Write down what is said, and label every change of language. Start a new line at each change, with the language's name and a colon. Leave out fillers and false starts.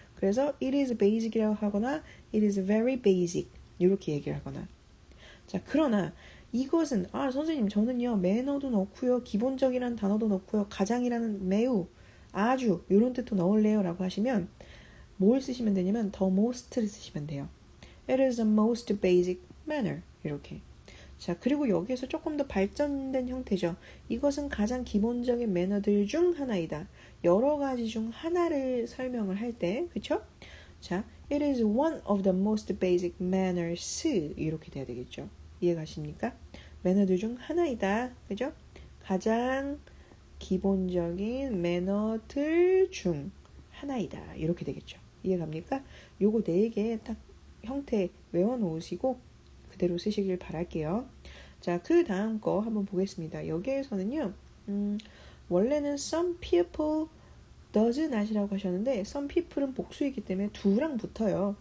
Korean: 그래서
English: it is basic
Korean: 이라고 하거나
English: it is very basic
Korean: 이렇게 얘기를 하거나 자, 그러나 이것은 선생님 저는요 매너도 넣고요 기본적이라는 단어도 넣고요 가장이라는 매우 아주 이런 뜻도 넣을래요 라고 하시면 뭘 쓰시면 되냐면
English: the most
Korean: 를 쓰시면 돼요.
English: It is the most basic manner 이렇게.
Korean: 자, 그리고 여기에서 조금 더 발전된 형태죠. 이것은 가장 기본적인 매너들 중 하나이다. 여러 가지 중 하나를 설명을 할 때, 그쵸?
English: 자, it is one of the most basic manners.
Korean: 이렇게 돼야 되겠죠. 이해가십니까? 매너들 중 하나이다. 그죠? 가장 기본적인 매너들 중 하나이다. 이렇게 되겠죠. 이해갑니까? 요거 4개 딱 형태 외워놓으시고 그대로 쓰시길 바랄게요. 자, 그 다음 거 한번 보겠습니다. 여기에서는요, 원래는
English: some people does not
Korean: 이라고 하셨는데
English: some people
Korean: 은 복수이기 때문에 do랑 붙어요.